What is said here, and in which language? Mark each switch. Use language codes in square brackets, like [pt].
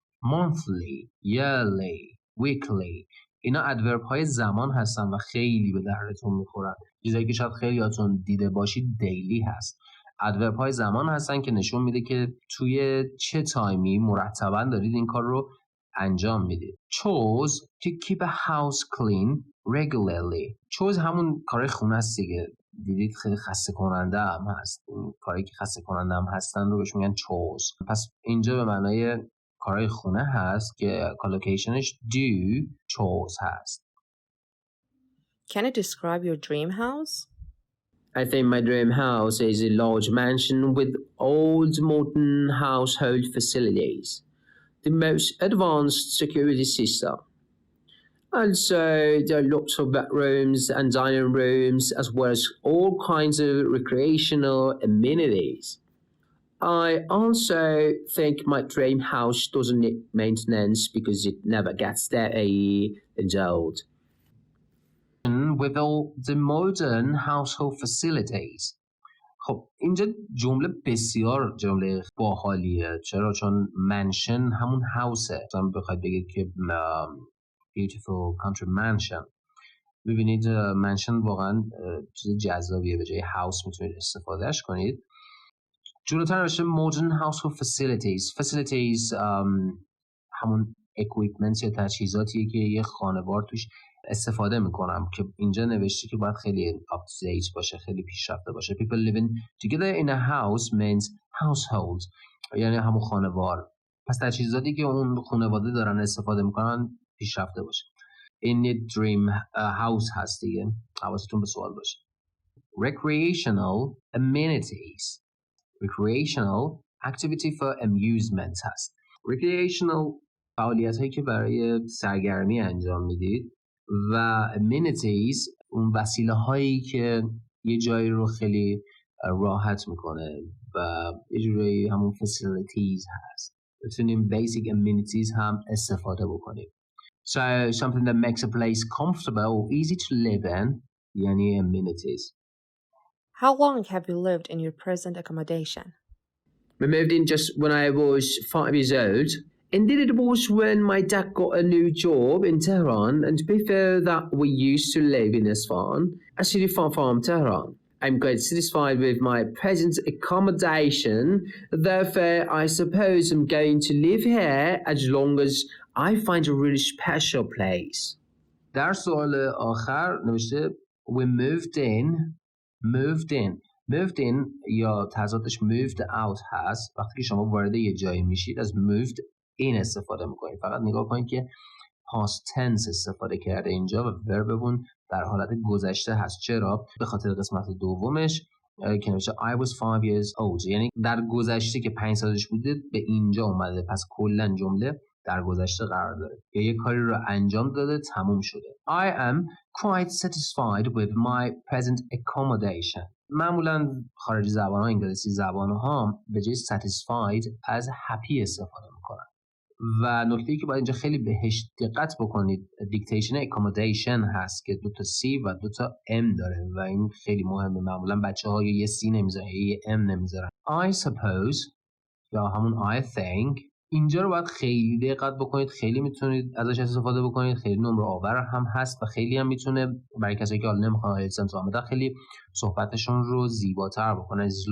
[en] monthly، yearly، weekly [fa] اینا ادورب های زمان هستن و خیلی به دردتون میخورن. چیزایی که شاید خیلیاتون دیده باشید دیلی هست. ادورب های زمان هستن که نشون میده که توی چه تایمی مرتبا دارید این کار رو انجام میدید. [en] chores to keep a house clean regularly. [fa] chores همون کار خونه است دیگه، دیدید خیلی خسته کننده هم هست. این کاری که خسته کننده هم هستن رو بهش میگن chores. پس اینجا به معنای کارهای خونه هست که کالوکیشنش [en] do chores [fa] هست. [en] Can you describe your dream house? I think my dream house is a large mansion with old modern household facilities, the most advanced security system. Also, there are lots of bedrooms and dining rooms, as well as all kinds of recreational amenities. I also think my dream house doesn't need maintenance because it never gets dirty and old. With all the modern household facilities. [fa] خب اینجا جمله بسیار جمله باحالیه. چرا؟ چون منشن همون هاوسه. مثلا بخواید بگید که [en] beautiful country mansion، [fa] ببینید منشن واقعا چیز جذابیه، به جای هاوس میتونید استفادهش کنید. جلوتر نوشته [en] modern household facilities [fa] همون equipment یا تجهیزاتیه که یه خانوار توش استفاده میکنم که اینجا نوشته که باید خیلی [en] up to date [fa] باشه، خیلی پیشرفته باشه. [en] people living together in a house means household، یعنی همون خانوار. [fa] پس تجهیزاتی که اون خانواده دارن استفاده میکنن پیشرفته باشه. این یه [en] dream house [fa] هست دیگه، حواستون به سوال باشه. [en] recreational amenities، recreational activity for amusement هست. [fa] recreational فعالیت هایی که برای سرگرمی انجام میدید و amenities اون وسیله هایی که یه جایی رو خیلی راحت میکنه و یه جوری همون facilities هست. بتونیم [en] basic amenities [fa] هم استفاده بکنیم. [en] So something that makes a place comfortable or easy to live in [fa] یعنی [en] amenities. How long have you lived in your present accommodation? We moved in just when I was 5 years old. Indeed, it was when my dad got a new job in Tehran, and to be fair, that we used to live in Isfahan, a city far from Tehran. I'm quite satisfied with my present accommodation, therefore I suppose I'm going to live here as long as I find a really special place. [fa] در سوال آخر نوشته [en] we moved in [fa] یا تضادش [en] moved out [fa] هست. وقتی که شما وارد یه جایی میشید از [en] moved in [fa] استفاده میکنید. فقط نگاه کنید که [en] past tense [fa] استفاده کرده اینجا و وربمون در حالت گذشته هست. چرا؟ به خاطر قسمت دومش که نوشته [en] I was 5 years old، [fa] یعنی در گذشته که 5 سالش بوده به اینجا اومده، پس کلا جمله در گذشته قرار داره یا یه کاری رو انجام داده تموم شده. [en] I am quite satisfied with my present accommodation. [fa] معمولا خارجی زبان‌ها انگلیسی زبان‌ها به جای satisfied از happy استفاده میکنن و نکته‌ای که باید اینجا خیلی بهش دقت بکنید دیکتیشن accommodation هست که 2 تا C و 2 تا M داره و این خیلی مهمه. معمولا بچه‌ها یه C نمیذارن یه M نمیذارن. [en] I suppose [fa] یا همون [en] I think [fa] اینجا رو باید خیلی دقت بکنید، خیلی میتونید ازش استفاده بکنید، خیلی نمره آور هم هست و خیلی هم میتونه برای کسایی که حالا نمیخوان آیلتس آمده خیلی صحبتشون رو زیباتر بکنه.